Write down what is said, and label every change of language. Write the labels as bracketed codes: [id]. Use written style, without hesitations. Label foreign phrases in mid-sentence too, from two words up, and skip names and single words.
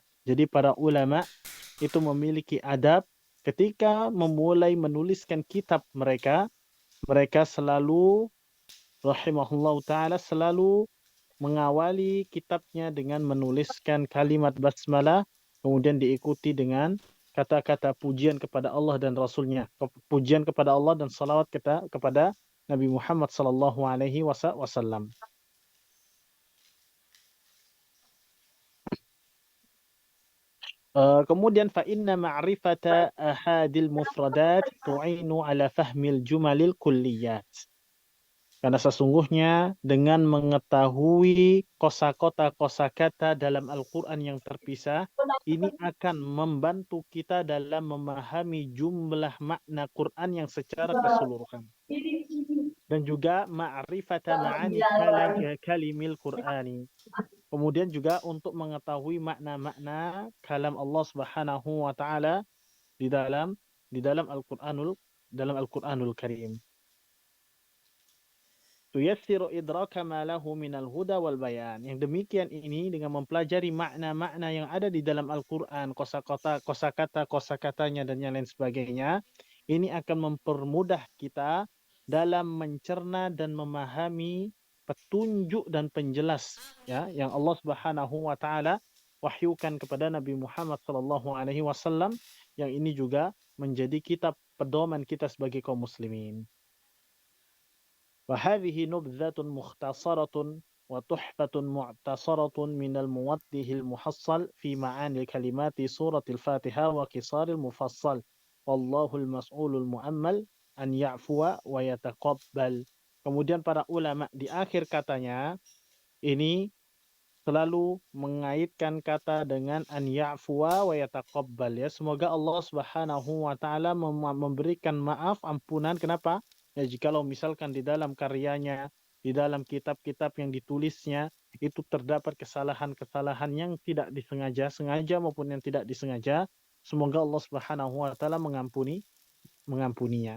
[id] Jadi para ulama itu memiliki adab ketika memulai menuliskan kitab mereka, mereka selalu [ar] رحمه الله تعالى [id] selalu mengawali kitabnya dengan menuliskan kalimat basmalah, kemudian diikuti dengan kata-kata pujian kepada Allah dan Rasulnya, pujian kepada Allah dan salawat kepada Nabi Muhammad [ar] صلى الله عليه وسلم. Kemudian فإن معرفة آحاد المفردات تعين على فهم الجمل الكليات. [id] Karena sesungguhnya dengan mengetahui kosakata dalam Al-Quran yang terpisah, ini akan membantu kita dalam memahami jumlah makna Quran yang secara keseluruhan. Dan juga [ar] معرفة معاني كلم القرآن. [id] Kemudian juga untuk mengetahui makna-makna kalam Allah [ar] سبحانه وتعالى [id] di dalam Al-Qur'anul Karim. [ar] تيسر إدراك ما له من الهدى والبيان. [id] Yang demikian ini dengan mempelajari makna-makna yang ada di dalam Al-Qur'an, kosakatanya dan yang lain sebagainya, ini akan mempermudah kita dalam mencerna dan memahami petunjuk dan penjelas ya yang Allah [ar] سبحانه وتعالى [id] wahyukan kepada Nabi Muhammad [ar] صلى الله عليه وسلم [id] yang ini juga menjadi kitab pedoman kita sebagai kaum muslimin. [ar] وهذه نبذة مختصرة وتحفة معتصرة من الموضح المحصل في معاني الكلمات سورة الفاتحة وقصار المفصل والله المسؤول المؤمل أن يعفو ويتقبل. [id] Kemudian para ulama di akhir katanya ini selalu mengaitkan kata dengan [ar] أن يعفو ويتقبل, [id] ya. Semoga Allah [ar] سبحانه وتعالى [id] memberikan maaf, ampunan. Kenapa? Ya, jikalau misalkan di dalam karyanya, di dalam kitab-kitab yang ditulisnya itu terdapat kesalahan-kesalahan yang tidak disengaja, sengaja maupun yang tidak disengaja, semoga Allah [ar] سبحانه وتعالى [id] mengampuninya.